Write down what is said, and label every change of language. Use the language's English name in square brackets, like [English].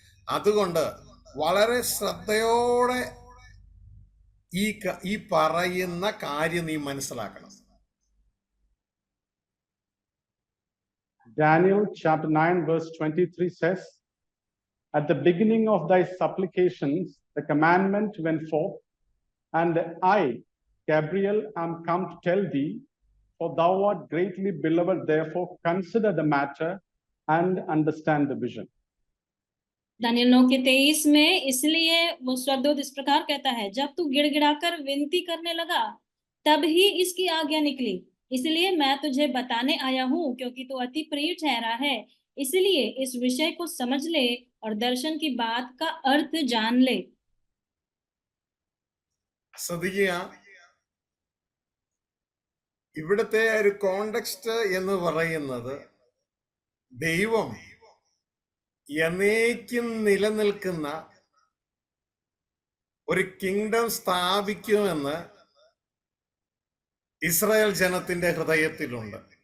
[Malayalam] അതുകൊണ്ട് വളരെ ശ്രദ്ധയോടെ ഈ പറയുന്ന കാര്യം നീ മനസ്സിലാക്കണം. [English] Daniel chapter 9 verse 23 says, at the beginning of thy supplications, the commandment went forth, and I, Gabriel, am come to tell thee, for thou art greatly beloved, therefore consider the matter and understand the vision. [Hindi] Daniel 9:23 में इसलिए वो स्वर्गदूत इस प्रकार कहता है, जब तू गिड़गिड़ाकर विनती करने लगा, तब ही इसकी आज्ञा निकली. इसलिए मैं तुझे बताने आया हूँ, क्योंकि तू अति प्रिय ठहरा है. इसलिए इस विषय को समझ ले और दर्शन की बात का अर्थ जान ले. [Malayalam] ശ്രദ്ധിക്കുക, ഇവിടുത്തെ ഒരു കോണ്ടെക്സ്റ്റ് എന്ന് പറയുന്നത് ദൈവം എന്നേക്കും നിലനിൽക്കുന്ന ഒരു കിങ്ഡം സ്ഥാപിക്കുമെന്ന് ഇസ്രായേൽ ജനത്തിന്റെ ഹൃദയത്തിലുണ്ട്.